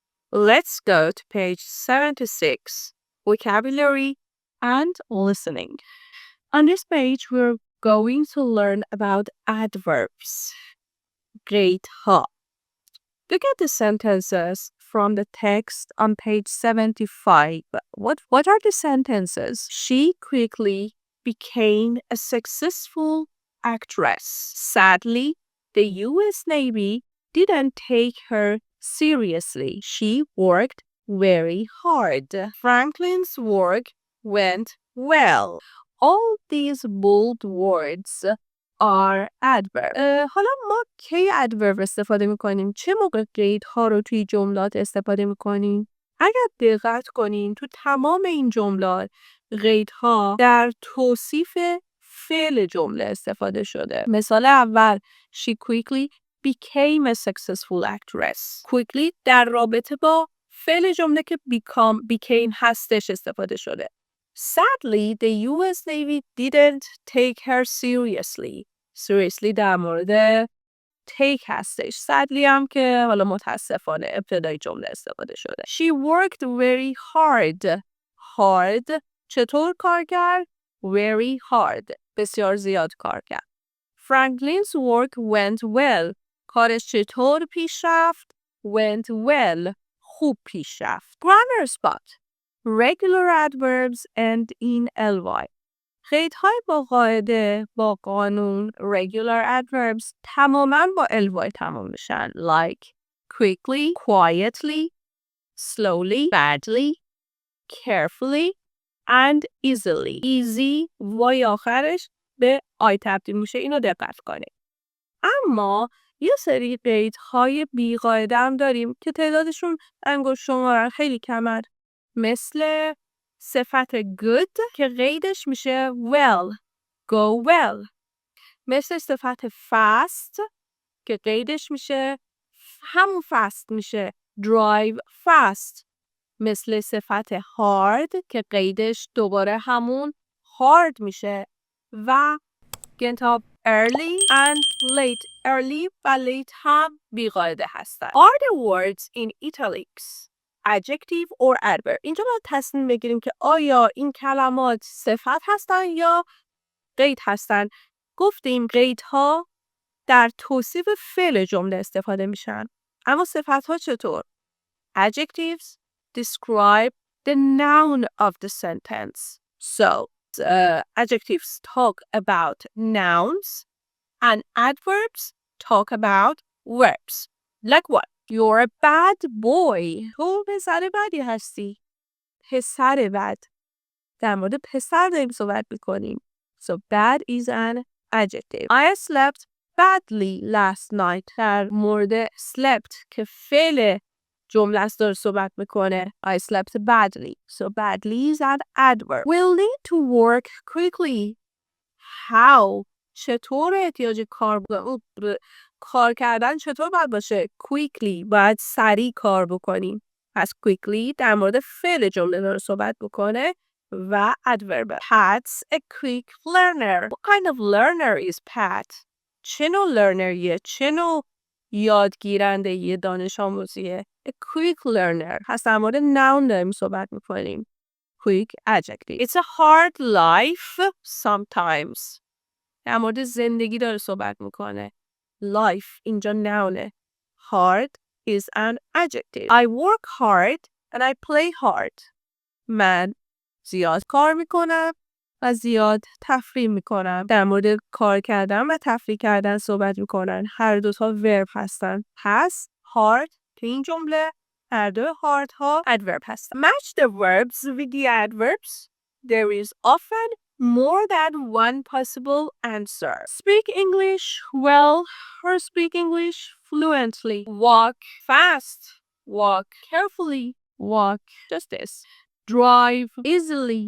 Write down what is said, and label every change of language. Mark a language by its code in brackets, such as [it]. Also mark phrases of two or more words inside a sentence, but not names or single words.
[en] Let's go to page 76, vocabulary and listening. On this page, we're going to learn about adverbs. [fa] قیدها. [en] Look at the sentences from the text on page 75. What are the sentences? She quickly became a successful actress. Sadly, the U.S. Navy didn't take her seriously. She worked very hard. Franklin's work went well. All these bold words are adverb. [fa] حالا ما کی adverb استفاده میکنیم؟ چه موقع قیدها رو توی جملات استفاده میکنیم؟ اگر دقت کنین تو تمام این جملات قیدها در توصیف فعل جمله استفاده شده. مثال اول [en] She quickly became a successful actress. [fa] Quickly در رابطه با فعل جمله که became هستش استفاده شده. [en] Sadly, the U.S. Navy didn't take her seriously. [fa] Seriously در مورد take هستش. Sadly هم که حالا متاسفانه ابتدای جمله استفاده شده. [en] She worked very hard. Hard [fa] چطور کار کرد؟ [en] Very hard. [fa] بسیار زیاد کار کرد. [en] Franklin's work went well. [fa] کارش چطور پیش رفت؟ [en] Went well. [fa] خوب پیش رفت. [en] Grammar spot. Regular adverbs end in ly. [fa] قیدهای با قاعده با قانون [en] regular adverbs [fa] تماما با ly تمام میشن. [en] Like quickly, quietly, slowly, badly, carefully, and easily. [fa] Easy وای آخرش به آی تبدیل میشه. اینو دقت کنید. اما یه سری قیدهای بی قاعده هم داریم که تعدادشون انگشت شمارن خیلی کمن. مثل صفت good که قیدش میشه well. [en] Go well. [fa] مثل صفت fast که قیدش میشه همون fast میشه [en] drive fast. [fa] مثل صفت hard که قیدش دوباره همون hard میشه و گنتاب [en] early and late. [fa] early و late هم بیقاعده هستن. [en] Are the words in italics adjective or adverb؟ [fa] اینجا باید تصمیم بگیریم که آیا این کلمات صفت هستن یا قید هستن. گفتیم قیدها در توصیف فعل جمله استفاده میشن. اما صفت ها چطور؟ [en] Adjectives describe the noun of the sentence. So, adjectives talk about nouns and adverbs talk about verbs. Like what? You're a bad boy. [fa] تو پسر بدی هستی. پسر بد. در مورد پسر داریم صحبت میکنیم. [en] So bad is an adjective. I slept badly last night. [fa] در مورد slept که فعل جمله است داره صحبت میکنه. [en] I slept badly. So badly is an adverb. We'll need to work quickly. How? [fa] چطور احتیاج کار کردن چطور باید باشه؟ Quickly. باید سریع کار بکنیم. پس quickly در مورد فعل جمله داره صحبت بکنه و adverb. [en] Pat's a quick learner. What kind of learner is Pat? [fa] چه نوع learnerیه؟ چه نوع یادگیرنده یه دانش آموزیه؟ [en] A quick learner. [fa] پس در مورد noun داریم صحبت میکنیم. [en] Quick adjective. It's a hard life sometimes. [fa] در مورد زندگی داره صحبت میکنه. Life اینجا nounه. [en] Hard is an adjective. I work hard and I play hard. [fa] من زیاد کار میکنم و زیاد تفریح میکنم. در مورد کار کردن و تفریح کردن صحبت میکنن. هر دوتا ورب هستن. پس hard تو این جمله هر دو hard ها adverb هستن. [en] Match the verbs with the adverbs. There is often more than one possible answer. Speak English well or speak English fluently. Walk fast. Walk carefully. Walk just this. Drive easily.